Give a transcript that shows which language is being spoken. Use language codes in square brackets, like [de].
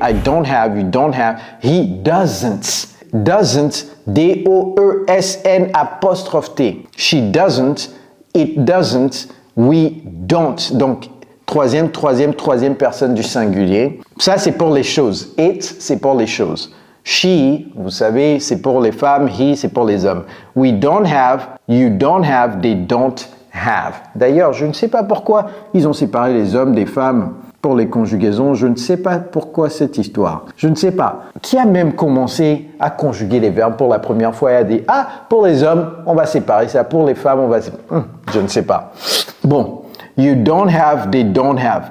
[en] I don't have, you don't have. He doesn't. Doesn't, D-O-E-S-N apostrophe T. She doesn't, it doesn't, we don't. [fr] Donc, troisième personne du singulier. Ça, c'est pour les choses. It, c'est pour les choses. She, vous savez, c'est pour les femmes. He, c'est pour les hommes. [en] We don't have, you don't have, they don't have. [fr] D'ailleurs, je ne sais pas pourquoi ils ont séparé les hommes des femmes pour les conjugaisons. Je ne sais pas pourquoi cette histoire. Je ne sais pas. Qui a même commencé à conjuguer les verbes pour la première fois et a dit « Ah, pour les hommes, on va séparer ça. Pour les femmes, on va séparer. » Je ne sais pas. [en] Bon, you don't have, they don't have.